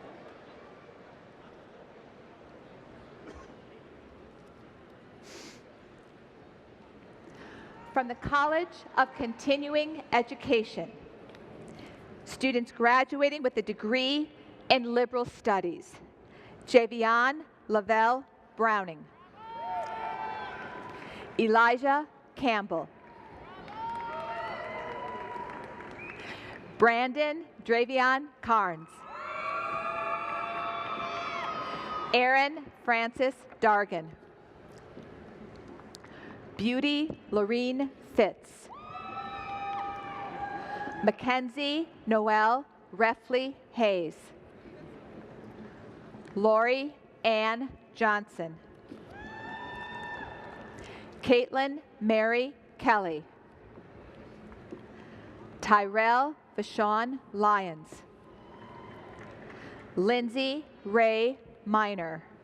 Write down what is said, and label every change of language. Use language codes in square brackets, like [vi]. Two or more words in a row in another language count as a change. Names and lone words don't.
[en] From the College of Continuing Education, students graduating with a degree in liberal studies. Javion Lavelle Browning. Elijah Campbell. Brandon Dravion Carnes. Aaron Francis Dargan. Beauty Lorene Fitz. Mackenzie Noelle Reffley Hayes. Lori Ann Johnson. Caitlin Mary Kelly. Tyrell Vashon Lyons. Lindsay Ray Minor.